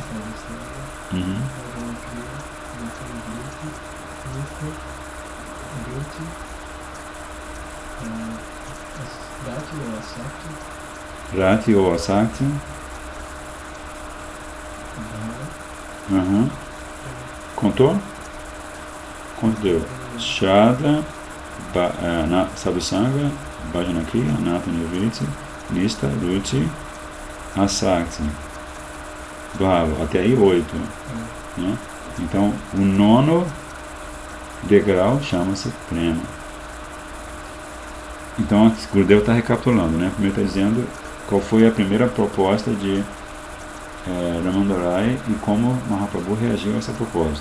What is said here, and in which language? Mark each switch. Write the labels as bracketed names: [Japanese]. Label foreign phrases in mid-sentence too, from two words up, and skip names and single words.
[Portuguese] Uhum. Rati ou Asakti. Uhum. Contou? Quanto deu? [Sanskrit] श्रद्धा, साधुसङ्ग, भजन क्रिया, अनर्थ निवृत्ति, निष्ठा, रुचि, आसक्ति. [Portuguese] Bravo, até aí 8. Né? Então, o nono degrau chama-se Prema. Então, Gurudev está recapitulando, né? Primeiro está dizendo qual foi a primeira proposta de Ramandarai e como Mahaprabhu reagiu a essa proposta.